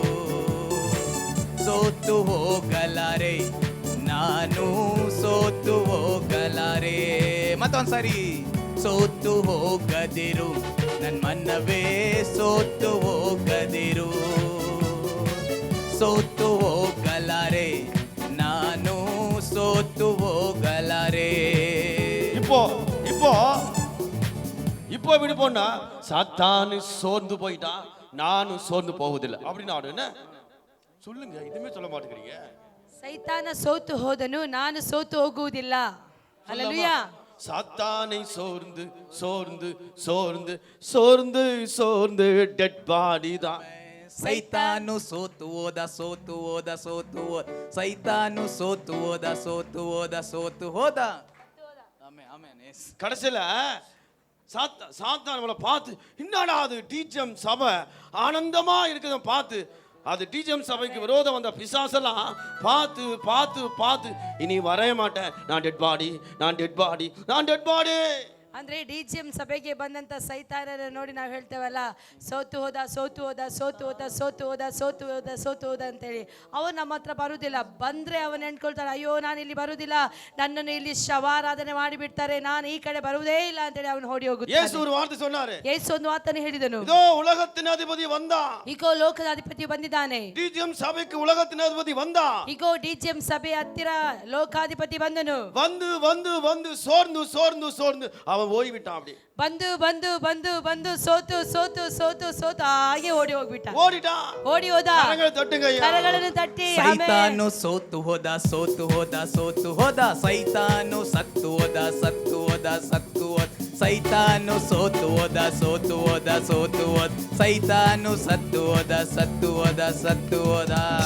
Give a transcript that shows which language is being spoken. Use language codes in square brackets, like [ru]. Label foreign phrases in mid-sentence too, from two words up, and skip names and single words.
[kn] ಸೋತು ಹೋಗಲಾರೆ ನಾನು ಸೋತು ಹೋಗಲಾರೆ. ಮತ್ತೊಂದ್ಸರಿ. ಸೋತು ಹೋಗದಿರು ನನ್ನ ಮನವೇ ಸೋತು ಹೋಗದಿರು. ಸೋತು ಹೋಗಲಾರೆ ನಾನು ಸೋತು ಹೋಗಲಾರೆ. [ta] இப்போ இப்போ இப்போ விடுபோன்னா சாத்தானு சோர்ந்து போயிட்டா நானும் சோர்ந்து போவதில்லை அப்படின்னு ஆடு. என்ன சொல்லுங்க, இதுமே சொல்ல மாட்டேங்கிறீங்க. [kn] ಸೈತಾನ ಸೋತು ಹೋದನು, ನಾನು ಸೋತು ಹೋಗುವುದಿಲ್ಲ. ಹಲ್ಲೆಲೂಯಾ. [ta] சாத்தானை சோர்ந்து சோர்ந்து சோர்ந்து சோர்ந்து சோர்ந்து [en] dead body [ta] தான். [kn] ಸೈತಾನು ಸೋತು ಹೋದ ಸೋತು ಹೋದ ಸೋತು ಹೋದ. ಸೈತಾನು ಸೋತು ಹೋದ ಸೋತು ಹೋದ ಸೋತು ಹೋದ. [ta] கடைசியில சாத்தான் நம்மளை பார்த்து, என்னடா அது டிஜிஎம் சபை ஆனந்தமா இருக்கிறத பார்த்து, அது டிஜிஎம் சபைக்கு விரோதம் வந்த பிசாசெல்லாம் பார்த்து பார்த்து பார்த்து இனி வரைய மாட்டேன், நான் [en] dead body [ta] நான் [en] dead body [ta] நான் [en] dead body. [kn] ಅಂದ್ರೆ ಡಿಜಿಎಂ ಸಭೆಗೆ ಬಂದಂತ ಸೈತಾನನ ನೋಡಿ ನಾವು ಹೇಳ್ತೇವಲ್ಲ, ಸೋತು ಹೋದ ಸೋತು ಹೋದ ಸೋತು ಹೋದ ಸೋತು ಹೋದ ಸೋತು ಹೋದ ಸೋತು ಹೋದ ಅಂತೇಳಿ. ಅವನು ನಮ್ಮ ಹತ್ರ ಬರುವುದಿಲ್ಲ. ಬಂದ್ರೆ ಅವನು ಎಣ್ಕೊಳ್ತಾನೆ, ಅಯ್ಯೋ ನಾನು ಇಲ್ಲಿ ಬರುವುದಿಲ್ಲ, ನನ್ನನ್ನು ಇಲ್ಲಿ ಶವಾರಾಧನೆ ಮಾಡಿಬಿಡ್ತಾರೆ, ನಾನು ಈ ಕಡೆ ಬರುವುದೇ ಇಲ್ಲ ಅಂತೇಳಿ ಅವನು ಓಡಿ ಹೋಗುತ್ತಾನೆ. [ta] ಯೇಸು ஒரு வார்த்தை சொன்னாரு. [kn] ಯೇಸು ಒಂದು ಮಾತನ್ನು ಹೇಳಿದನು. [ta] இதோ உலகத்தின் அதிபதி வந்தான். [kn] ಈಗೋ ಲೋಕದ ಅಧಿಪತಿ ಬಂದಿದ್ದಾನೆ. [ta] டிஜிஎம் சபைக்கு உலகத்தின் அதிபதி வந்தான். [kn] ಈಗೋ ಡಿಜಿಎಂ ಸಭೆ ಹತ್ತಿರ ಲೋಕಾಧಿಪತಿ ಬಂದನು. [ta] வந்து வந்து வந்து சோர்ந்து சோர்ந்து சோர்ந்து அவன் ஓடிவிட்டான். அப்படி [kn] ಬಂದು ಬಂದು ಬಂದು ಬಂದು ಸೋತು ಸೋತು ಸೋತು ಸೋತು ಹಾಗೆ ಓಡಿ ಹೋಗ್ಬಿಟ್ಟ. [ta] ஓடிட்டான். [kn] ಓಡಿ ಹೋದ. [ta] கரங்களை தட்டுங்க ஐயா. [kn] ಕರಗಳನ್ನು ತಟ್ಟಿ ಸೈತಾನು ಸೋತು ಹೋದ ಸೋತು ಹೋದ ಸೋತು ಹೋದ. ಸೈತಾನು ಸತ್ತು ಹೋದ ಸತ್ತು ಹೋದ ಸತ್ತು ಹೋದ. ಸೈತಾನು ಸೋತು ಹೋದ ಸೋತು ಹೋದ ಸೋತು ಹೋದ. ಸೈತಾನು ಸತ್ತು ಹೋದ ಸತ್ತು ಹೋದ ಸತ್ತು ಹೋದ.